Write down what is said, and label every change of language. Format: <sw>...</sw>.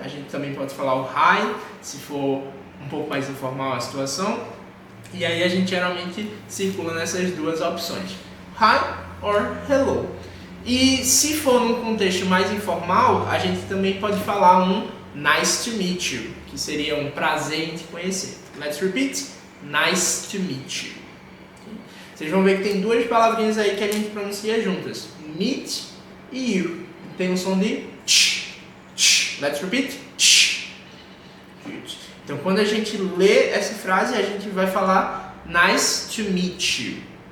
<pt>A gente também pode falar o hi, se for um pouco mais informal a situação. E aí a gente geralmente circula nessas duas opções,</pt> <en>hi or hello.</en> <pt>E se for num contexto mais informal, a gente também pode falar um</pt> <en>nice to meet you,</en> <pt>que seria um prazer em te conhecer.</pt> <en>Let's repeat, nice to meet you.</en> <pt>Vocês vão ver que tem duas palavrinhas aí que a gente pronuncia juntas, meet e you. Tem um som de ch, ch.</pt> <en>Let's repeat, ch. Good.</en> <pt>Então quando a gente lê essa frase, a gente vai falar</pt> <en>nice to meet you.</en>